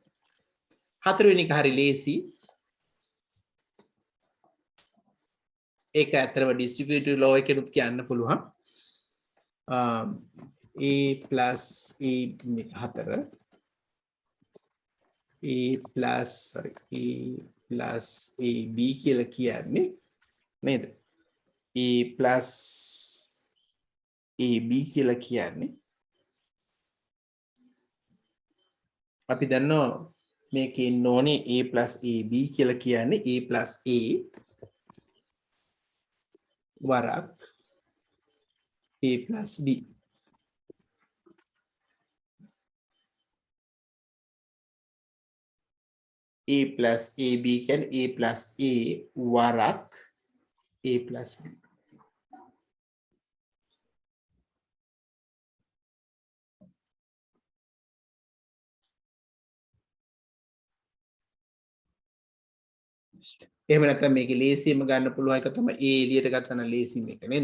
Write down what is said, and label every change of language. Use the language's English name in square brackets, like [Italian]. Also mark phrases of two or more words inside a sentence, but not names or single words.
[Sinhala] හතරවෙනි එක හරි ලේසි. ඒක ඇත්තටම [English] distributive law [Sinhala] එකෙනුත් කියන්න පුළුවන්. [English] A plus A 4 A plus AB [Sinhala] කියලා කියන්නේ නේද? [English] A plus AB [Sinhala] කියලා කියන්නේ අපි දන්නවා මේකේ ඉන්න ඕනේ [English] A plus AB [Sinhala] කියලා කියන්නේ [English] A plus A [Sinhala] වරක් [English] A plus B. A plus AB [Sinhala] කියන්නේ [English] A plus A [Sinhala] වරක් [English] A plus B. [Sinhala] එහෙම නැත්නම් මේකේ ලේසියම ගන්න පුළුවන් එක තමයි A එළියට ගත්තා නම් ලේසි මේක නේද?